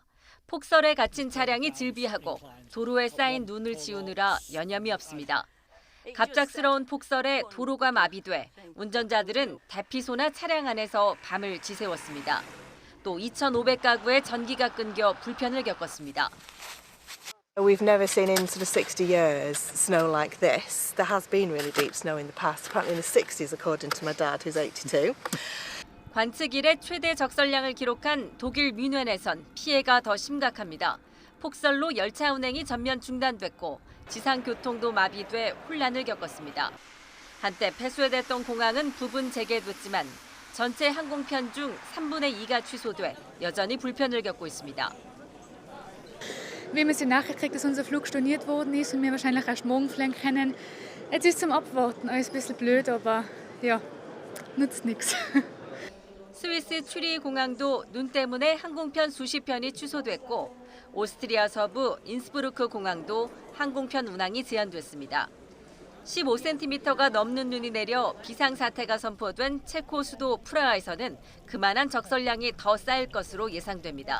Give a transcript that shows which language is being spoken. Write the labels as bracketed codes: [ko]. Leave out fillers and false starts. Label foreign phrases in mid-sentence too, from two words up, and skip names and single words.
[ko] 폭설에 갇힌 차량이 질비하고 도로에 쌓인 눈을 지우느라 여념이 없습니다. 갑작스러운 폭설에 도로가 마비돼 운전자들은 대피소나 차량 안에서 밤을 지새웠습니다. 또 2,500가구의 전기가 끊겨 불편을 겪었습니다. [en] We've never seen in sort of 60 years snow like this. There has been really deep snow in the past, apparently in the 60s according to my dad who's 82. [ko] 관측 이래 최대 적설량을 기록한 독일 뮌헨에선 피해가 더 심각합니다. 폭설로 열차 운행이 전면 중단됐고 지상교통도 마비돼 혼란을 겪었습니다. 한때 폐쇄됐던 공항은 부분 재개됐지만 전체 항공편 중 3분의 2가 취소돼 여전히 불편을 겪고 있습니다. [de] Wir haben jetzt die Nachricht gekriegt, dass unser Flug storniert worden ist und wir wahrscheinlich erst morgen fliegen können. Es ist zum Abwarten, alles ein bisschen blöd, aber ja, nützt nichts. [ko] 스위스 츄리히 공항도 눈 때문에 항공편 수십 편이 취소됐고 오스트리아 서부 인스부르크 공항도 항공편 운항이 제한됐습니다. 15cm가 넘는 눈이 내려 비상사태가 선포된 체코 수도 프라하에서는 그만한 적설량이 더 쌓일 것으로 예상됩니다.